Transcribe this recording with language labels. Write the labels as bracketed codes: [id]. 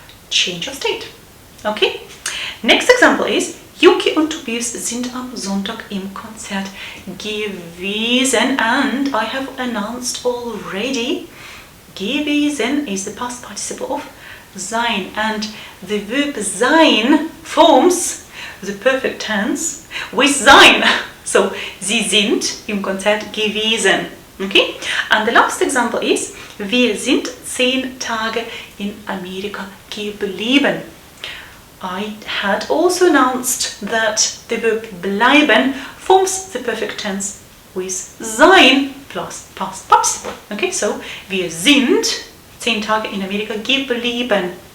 [en] Change of state. Okay? Next example is [de] Yuki und Tobias sind am Sonntag im Konzert gewesen, [en] and I have announced already gewesen is the past participle of sein, and the verb sein forms the perfect tense with sein. [de] So, sie sind im Konzert gewesen. Okay? [en] And the last example is [de] wir sind 10 Tage in Amerika geblieben. [en] I had also announced that the verb bleiben forms the perfect tense with sein plus past participle. [de] Okay, so wir sind 10 Tage in Amerika geblieben.